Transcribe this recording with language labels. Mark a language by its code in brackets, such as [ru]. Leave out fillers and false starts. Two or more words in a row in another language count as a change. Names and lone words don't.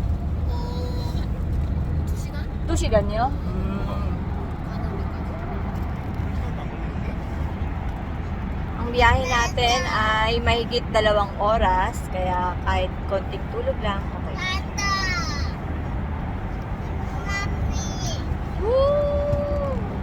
[ko] 2시간? 2시간이요? [tl] Ang biyahe natin ay mahigit 2 oras, kaya kahit konting tulog lang, okay. Woo!